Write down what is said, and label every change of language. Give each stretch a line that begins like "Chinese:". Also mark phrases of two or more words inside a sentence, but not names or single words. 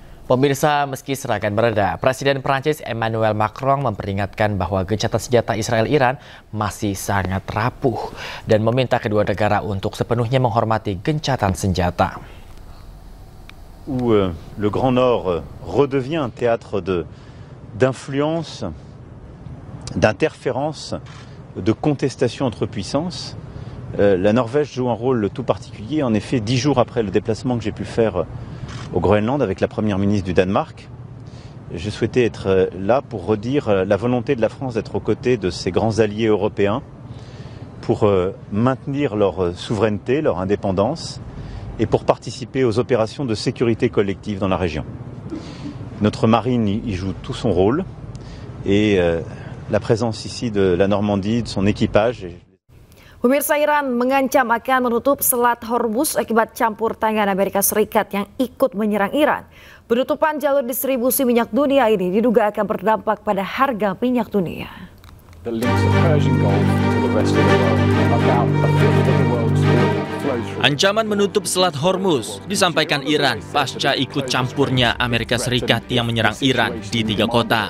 Indonesian: Pemirsa, meski serangan mereda, Presiden Prancis Emmanuel Macron memperingatkan bahwa gencatan senjata Israel-Iran masih sangat rapuh dan meminta kedua negara untuk sepenuhnya menghormati gencatan senjata.
French: Où le Grand Nord redevient un théâtre d'influence, d'interférence, de contestation entre puissances. La Norvège joue un rôle tout particulier. En effet, 10 jours après le déplacement que j'ai pu faire au Groenland avec la première ministre du Danemark, je souhaitais être là pour redire la volonté de la France d'être aux côtés de ses grands alliés européens pour maintenir leur souveraineté, leur indépendance et pour participer aux opérations de sécurité collective dans la région. Notre marine y joue tout son rôle et la présence ici de la Normandie, de son équipage.
Indonesian: Pemirsa, Iran mengancam akan menutup Selat Hormuz akibat campur tangan Amerika Serikat yang ikut menyerang Iran. Penutupan jalur distribusi minyak dunia ini diduga akan berdampak pada harga minyak dunia. Ancaman menutup Selat Hormuz disampaikan Iran pasca ikut campurnya Amerika Serikat yang menyerang Iran di 3 kota.